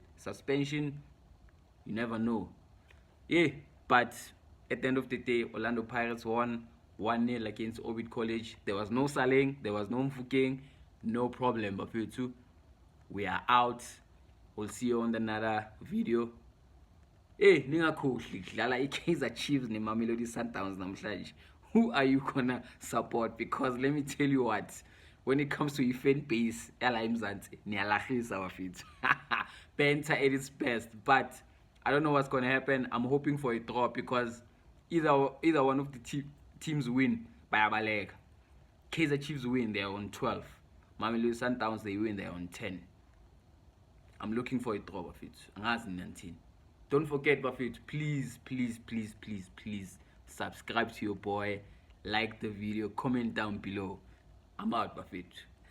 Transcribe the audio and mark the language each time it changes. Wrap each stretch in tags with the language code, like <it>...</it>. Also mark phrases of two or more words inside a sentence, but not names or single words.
<en>Suspension, you never know. Yeah, but at the end of the day, Orlando Pirates won 1-0 against Orbit College. There was no Saleng, there was no Mfukeng, no problem, Buffett too. We are out. We'll see you on another video.</en> <zu>Hey, ningakhohlwa dlala iKaizer Chiefs neMamelodi Sundowns namhlanje.</zu> <en>Who are you gonna support? Because let me tell you what, when it comes to your fan base,</en> <zu>yala eMzansi niyalahisa bafethu.</zu> <en>Banter at its best, but I don't know what's gonna happen. I'm hoping for a draw, because either one of the teams win by bayabaleka. Kaizer Chiefs win, they're on 12. Mamelodi Sundowns, they win, they're on 10. I'm looking for a draw, Bafethu. Don't forget, Bafethu, please subscribe to your boy, like the video, comment down below. I'm out, Bafethu.</en>